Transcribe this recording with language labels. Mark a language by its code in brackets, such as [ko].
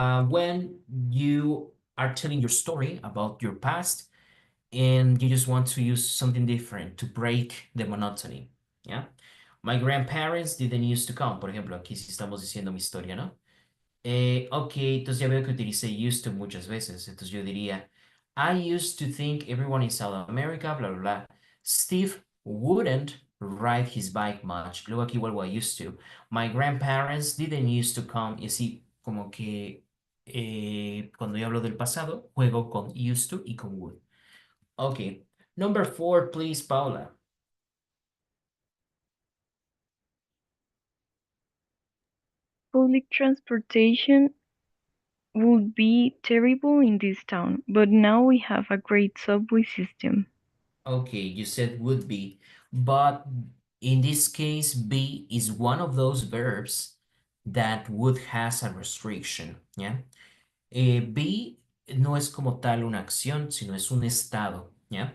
[en] When you are telling your story about your past and you just want to use something different to break the monotony. Yeah. My grandparents didn't used to come. [es] Por ejemplo, aquí sí estamos diciendo mi historia, ¿no? Ok, entonces ya veo que utilicé used to muchas veces. Entonces yo diría, [en] I used to think everyone in South America, bla, bla, [es] bla. [en] Steve wouldn't ride his bike much. [es] Luego aquí vuelvo a used to. [en] My grandparents didn't used to come. [es] Y así como que cuando yo hablo del pasado, juego con used to y con would. [en] Ok. Number 4, please, Paula. Public transportation would be terrible in this town, but now we have a great subway system. Okay, you said would be, but in this case, be is one of those verbs that would has a restriction, ¿ya? [es] Be no es como tal una acción, sino es un estado, ¿ya?